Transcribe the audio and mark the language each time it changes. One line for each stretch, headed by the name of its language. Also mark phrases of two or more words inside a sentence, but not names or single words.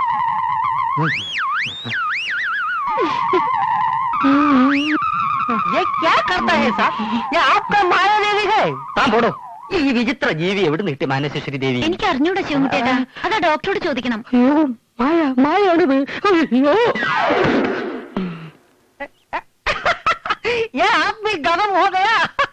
Hindi: ये क्या करता है साहब? ये आपका माया देवी है.
Malayalam: താൻ പോടോ. ഈ വിചിത്ര ജീവി എവിടെ നിട്ടി മാനസേശ്വരി ദേവി? എനിക്ക് അറിഞ്ഞൂടാ ശിവൻകുട്ടിയേട്ടാ, അതാ ഡോക്ടറോട് ചോദിക്കണം. അയ്യോ മായാണിത്. അയ്യോ
Hindi: ये आप भी गरम हो गया.